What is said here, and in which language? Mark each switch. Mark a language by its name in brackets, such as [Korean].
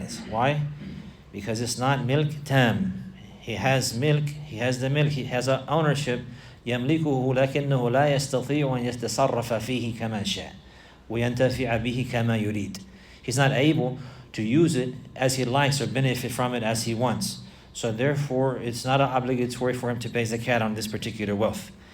[English] Why? Because it's not milk tam. He has milk. He has an ownership. [Arabic] يملكه لكنه لا يستطيع أن يتصرف فيه كما شاء وينتفع به كما يريد. [English] He's not able to use it as he likes or benefit from it as he wants. So therefore, it's not obligatory for him to pay zakat on this particular wealth.